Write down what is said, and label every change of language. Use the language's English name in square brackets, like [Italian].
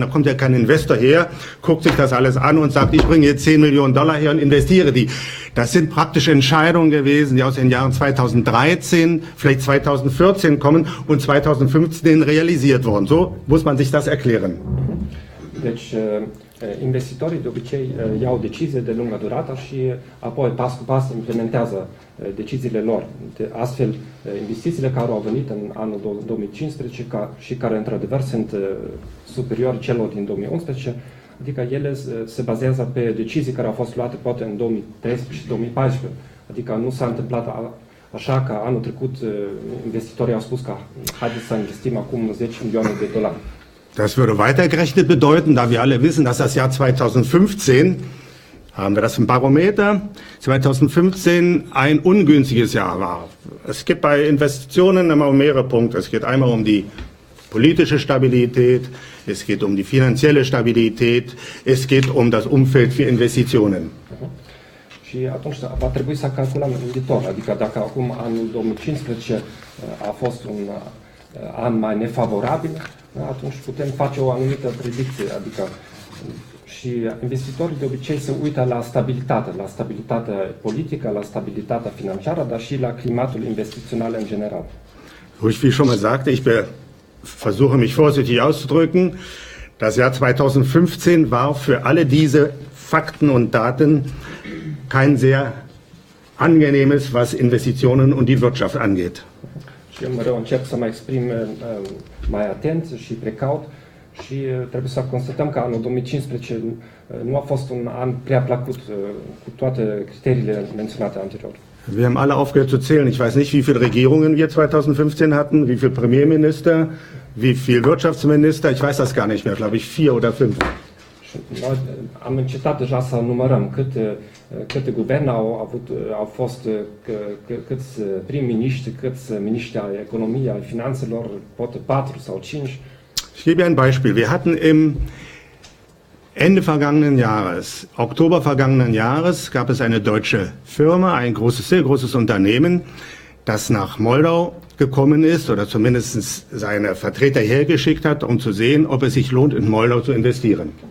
[German] Da kommt ja kein Investor her, guckt sich das alles an und sagt, ich bringe jetzt 10 Millionen Dollar her und investiere die. Das sind praktisch Entscheidungen gewesen, die aus den Jahren 2013, vielleicht 2014 kommen und 2015 realisiert wurden. So muss man sich das erklären. [Romanian] Deci, investitorii de obicei iau decizii de lungă durată și apoi pas cu pas implementează deciziile lor. Astfel, investițiile care au venit în anul 2015 și care într-adevăr sunt superiori celor din 2011, adică ele se bazează pe decizii care au fost luate poate în 2013 și 2014. Adică nu s-a întâmplat așa că anul trecut investitorii au spus că haideți să investim acum 10 milioane de dolari. [German] Das würde weitergerechnet bedeuten, da wir alle wissen, dass das Jahr 2015, haben wir das im Barometer, 2015 ein ungünstiges Jahr war. Es gibt bei Investitionen immer mehrere Punkte. Es geht einmal um die politische Stabilität, es geht um die finanzielle Stabilität, es geht um das Umfeld für Investitionen. [Romanian] Și atunci va trebui să calculăm în viitor, adică dacă acum anul 2015 a fost un an mai nefavorabil, atunci putem face o anumită predicție, adică și investitorii de obicei se uită la stabilitatea politică, la stabilitatea financiară, dar și la climatul investițional în general. [German] Wie ich schon mal sagte, ich versuche mich vorsichtig auszudrücken, das Jahr 2015 war für alle diese Fakten und Daten kein sehr angenehmes, was Investitionen und die Wirtschaft angeht. [Romanian] Și eu mereu încerc să mă exprim mai atent și precaut și trebuie să constatăm că anul 2015 nu a fost un an prea plăcut cu toate criteriile menționate anterior. [German] Wir haben alle aufgehört zu zählen. Ich weiß nicht, wie viele Regierungen wir 2015 hatten, wie viele Premierminister, wie viele Wirtschaftsminister. Ich weiß das gar nicht mehr, glaube ich 4 oder 5. [Romanian] Noi am încetat deja să numărăm câte guverne au fost, câți prim-miniștri, câți miniștri ai economiei, ai finanțelor, poate 4 sau 5. [German] Ich gebe ein Beispiel. Wir hatten im Ende vergangenen Jahres, Oktober vergangenen Jahres, gab es eine deutsche Firma, ein sehr großes Unternehmen, das nach Moldau gekommen ist oder zumindest seine Vertreter hergeschickt hat, um zu sehen, ob es sich lohnt, in Moldau zu investieren.